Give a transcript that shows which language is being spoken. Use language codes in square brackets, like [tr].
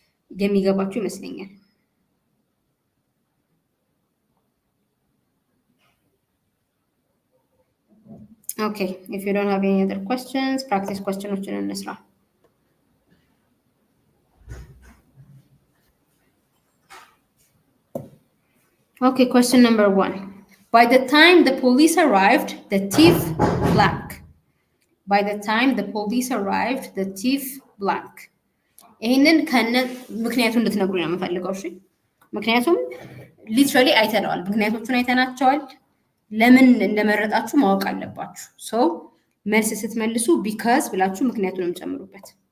[am] የሚገባችሁ ይመስለኛል። [en] ኦኬ ኢፍ ዩ ዶንት ሃቭ ኤኒ አዘር questions ፕራክቲስ [am] ኳስችኖችን እንስራ። [en] Okay, question number 1. By the time the police arrived, the thief blank. By the time the police arrived, the thief blank. [am] ይሄንን ከነ ምክንያቱም እንድትነግሩ ነው የምፈልገው። እሺ ምክንያቱም ሊትራሊ አይተነዋል፣ ምክንያቶቹን አይተናቸዋል። ለምን እንደመረጣችሁ ማወቅ አለባችሁ። ሶ መልስ ስትመልሱ ቢካዝ ብላችሁ ምክንያቱንም ጨምሩበት።